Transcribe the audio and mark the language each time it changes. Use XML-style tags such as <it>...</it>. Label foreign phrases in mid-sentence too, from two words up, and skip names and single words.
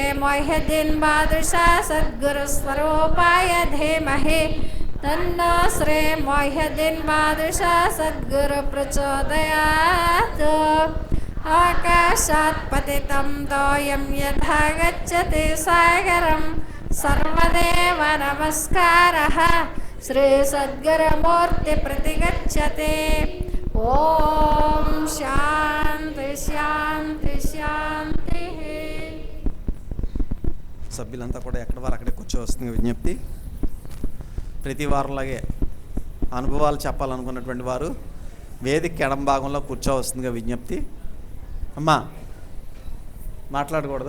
<sa>मोहिद्दीन बादशाह सद्गुरुस्वरूपाय धीमहि तन्नो श्री मोहिद्दीन बादशाह सद्गुरु प्रचोदयात् आकाशात् पतितं तोयं यथा गच्छति सागरं सर्वदेव नमस्कारः श्री सद्गुरुमूर्ति प्रतिगच्छति ॐ शान्ति शान्ति शान्ति</sa> <te>సభ్యులంతా కూడా ఎక్కడ వారు అక్కడే కూర్చోవలసిందిగా విజ్ఞప్తి. ప్రతి వారంలాగే అనుభవాలు చెప్పాలనుకున్నటువంటి వారు వేదిక ఎడం భాగంలో కూర్చోవలసిందిగా విజ్ఞప్తి. అమ్మా మాట్లాడకూడదు.</te>